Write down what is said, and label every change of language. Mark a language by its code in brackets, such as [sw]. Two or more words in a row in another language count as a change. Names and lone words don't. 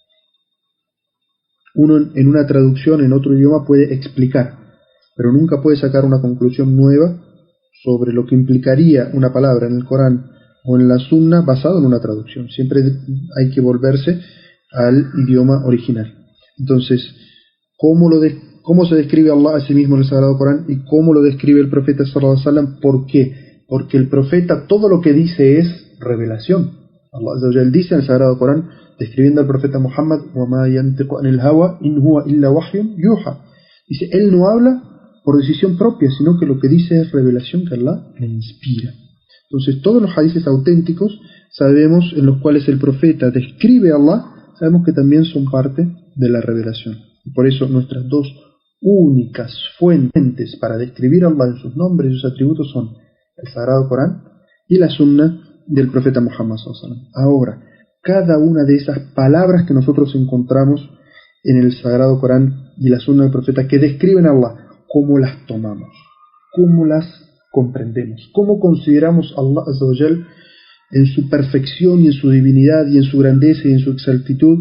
[es] Uno en una traducción en otro idioma puede explicar, pero nunca puede sacar una conclusión nueva sobre lo que implicaría una palabra en el Corán o en la Sunna basado en una traducción. Siempre hay que volverse al idioma original. Entonces, ¿cómo se describe Allah a sí mismo en el Sagrado Corán y cómo lo describe el profeta [ar] صلى الله عليه وسلم? [es] ¿Por qué? Porque el profeta todo lo que dice es revelación. Allah [ar] عز وجل [es] dice en el Sagrado Corán, describiendo al profeta Muhammad, [ar] وَمَا يَنْتِقُ عَنِ الْهَوَى إِنْ هُوَ إِلَّا وَحْيٌ يُوحَى. [es] Dice, él no habla por decisión propia, sino que lo que dice es revelación que Allah le inspira. Entonces, todos los hadices auténticos sabemos en los cuales el profeta describe a Allah, sabemos que también son parte de la revelación. Y por eso nuestras dos únicas fuentes para describir a Allah en sus nombres y sus atributos son el Sagrado Corán y la Sunna del profeta Muhammad [ar] صلى الله عليه وسلم. [es] Ahora, cada una de esas palabras que nosotros encontramos en el Sagrado Corán y la Sunna del profeta que describen a Allah, ¿cómo las tomamos? ¿Cómo las comprendemos? ¿Cómo consideramos a Allah [ar] عز وجل [es] en su perfección y en su divinidad y en su grandeza y en su exaltitud?